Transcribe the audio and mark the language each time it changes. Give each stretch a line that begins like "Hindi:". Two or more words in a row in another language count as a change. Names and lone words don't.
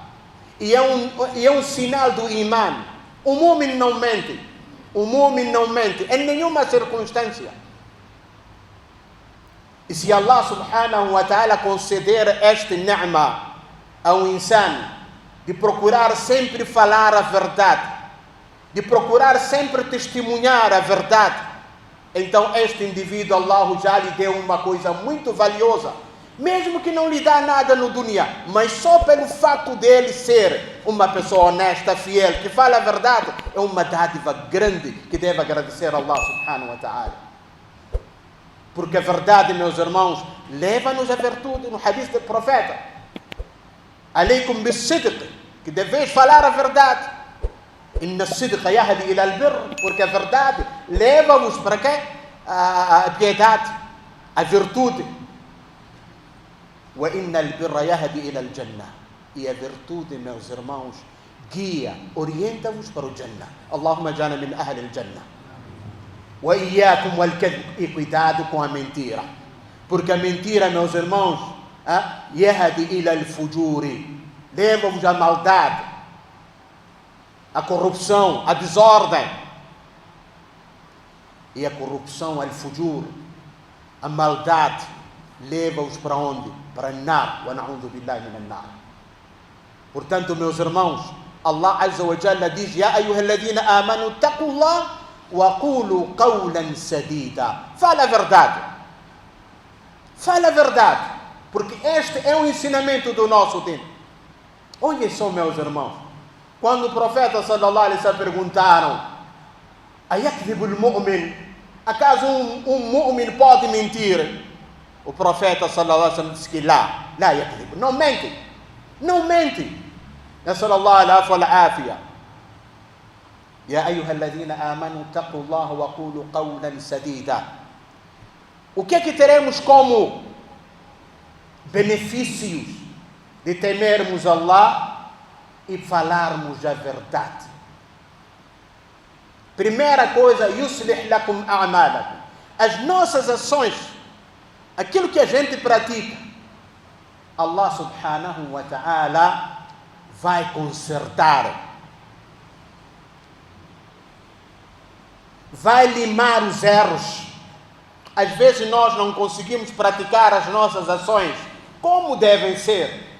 Portuguese: E é um sinal do imã. O mu'min não mente. O mu'min não mente em nenhuma circunstância. E se
Arabic: الله سبحانه وتعالى
Portuguese: conceder este ni'ma ao insan, de procurar sempre falar a verdade, de procurar sempre testemunhar a verdade, então este indivíduo, Allah já lhe deu uma coisa muito valiosa. Mesmo que não lhe dá nada no dunya, mas só pelo fato dele ser uma pessoa honesta, fiel, que fala a verdade, é uma dádiva grande que deve agradecer a
Arabic: الله سبحانه وتعالى.
Portuguese: Porque a verdade, meus irmãos, leva-nos à virtude. No hadith do profeta,
Arabic: عليكم بالصدق,
Portuguese: que deveis falar a verdade.
Arabic: إن الصدق يهدي إلى البر,
Portuguese: porque a verdade leva-vos para quê? A piedade, a virtude.
Arabic: وَإِنَّ الْبِرَّ يَهْدِي إِلَى الْجَنَّةِ,
Portuguese: e a virtude, meus irmãos, guia, orienta-vos para o Jannah.
Arabic: اللهم جنا من أهل الجنة. وَإِيَّاكُمْ وَالْكَذِبِ,
Portuguese: e cuidado com a mentira, porque a mentira, meus irmãos,
Arabic: يَهْدِي إِلَى الْفُجُورِ,
Portuguese: leva-vos à maldade, à corrupção, à desordem. E a corrupção, al-fujur, a maldade, leva-os para onde?
Arabic: Para نار، ونعوذ بالله من نار.
Portuguese: Portanto, meus irmãos,
Arabic: الله عز وجل diz: يا أيها الذين آمنوا اتقوا الله وقولوا قولا سديدا.
Portuguese: Fala a verdade. Fala a verdade, porque este é o ensinamento do nosso tempo. Olhem só, meus irmãos, quando o profeta
Arabic: صلى الله عليه وسلم
Portuguese: perguntaram:
Arabic: أيكذب المؤمن?
Portuguese: Acaso um mu'min pode mentir? O profeta
Arabic: صلى الله عليه وسلم
Portuguese: disse que
Arabic: لا يكذب,
Portuguese: não mente, não mente.
Arabic: نصلى الله عليه وعافية. يا أيها الذين آمنوا اتقوا الله وقولوا قولا سديدا.
Portuguese: O que é que teremos como benefícios de temermos Allah e falarmos a verdade? Primeira coisa,
Arabic: يصلح لكم أعمالكم,
Portuguese: as nossas ações, aquilo que a gente pratica,
Arabic: الله سبحانه وتعالى
Portuguese: vai consertar, vai limar os erros. Às vezes nós não conseguimos praticar as nossas ações como devem ser.